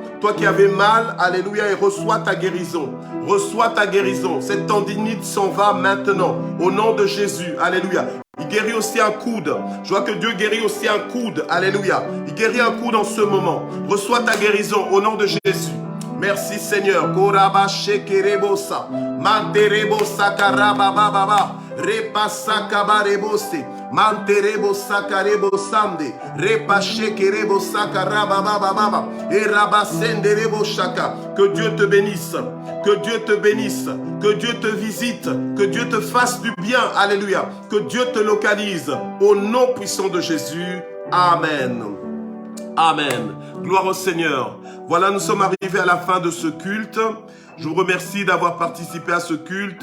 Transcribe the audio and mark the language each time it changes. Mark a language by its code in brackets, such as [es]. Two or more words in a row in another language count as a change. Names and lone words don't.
[fr] Toi qui avais mal. Alléluia. Et reçois ta guérison. Reçois ta guérison. Cette tendinite s'en va maintenant. Au nom de Jésus. Alléluia. Il guérit aussi un coude. Je vois que Dieu guérit aussi un coude. Alléluia. Il guérit un coude en ce moment. Reçois ta guérison au nom de Jésus. Merci Seigneur. Koraba shekerebosa. Manterebosa karabababa. Repasa kabarebose. Manterebosa karebosande. Repache kerebosa karabababa. Et rabasenderebo shaka. Que Dieu te bénisse. Que Dieu te bénisse. Que Dieu te visite. Que Dieu te fasse du bien. Alléluia. Que Dieu te localise. Au nom puissant de Jésus. Amen. Amen. Gloire au Seigneur. Voilà, nous sommes arrivés à la fin de ce culte. Je vous remercie d'avoir participé à ce culte.